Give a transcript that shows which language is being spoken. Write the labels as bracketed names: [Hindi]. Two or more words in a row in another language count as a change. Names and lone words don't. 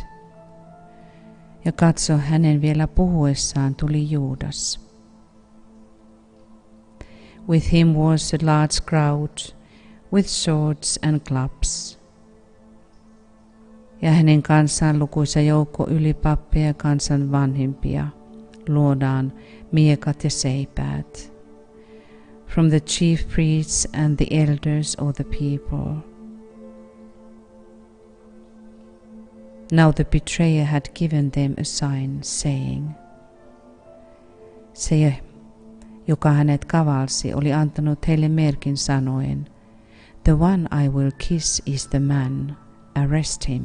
[Finnish] Ja katso, hänen vielä puhuessaan tuli Juudas. [English] With him was a large crowd, with swords and clubs. [Finnish] Ja hänen kanssaan lukuisa joukko ylipappeja ja kansan vanhimpia, luodaan miekat ja seipäät. [English] From the chief priests and the elders of the people. Now the betrayer had given them a sign, saying, [Finnish] se, joka hänet kavalsi, oli antanut heille merkin sanoen, [English] the one I will kiss is the man, arrest him.